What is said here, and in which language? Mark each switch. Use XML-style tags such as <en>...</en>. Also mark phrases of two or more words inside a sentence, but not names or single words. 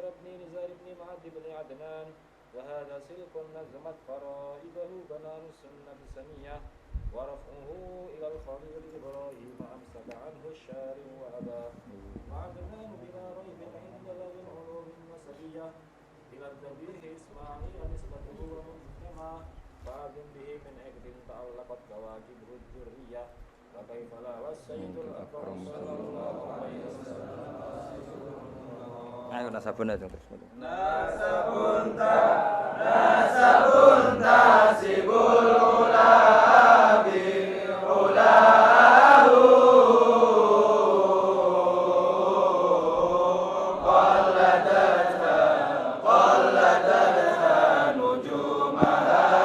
<ar>بن نزار بن معد بن عدنان وهذا سلك نظمت فرائده بنان السنة سنية ورفعه إلى الخليل إبراهيم أمسك عنه الشارع وأبى وعدنان بلا ريب عند ذوي العلوم النسبية إلى الذبيح إسماعيل نسبته ومجتمع فأذن به من عقد تعلقت كواكبه الذرية وكيف لا والسيد الأكرم صلى الله عليه وسلم.</ar> <jv>Ayo nasabun aja terus.</jv> <ar>نسب تحسب العلا بحلاه قلدت نجومها</ar>